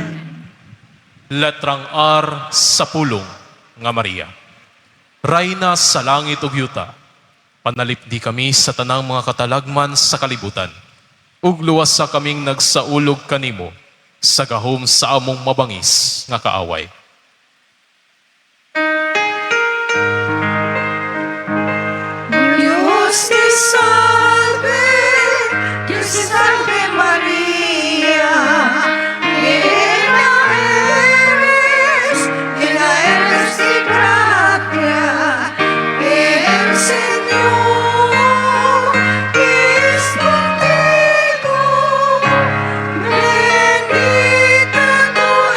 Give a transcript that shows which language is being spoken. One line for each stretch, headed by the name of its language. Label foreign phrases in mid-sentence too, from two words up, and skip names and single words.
Cebuano: Letrang R sa pulong nga Maria. Rayna sa langit ug yuta, panalipdi kami sa tanang mga katalagman sa kalibutan. Ug luwas sa kaming nagsaulog kanimo sa gahom sa among mabangis nga kaaway.
Spanish: Dios te salve, Dios te salve María, llena eres de gracia, el Señor es contigo, bendita tú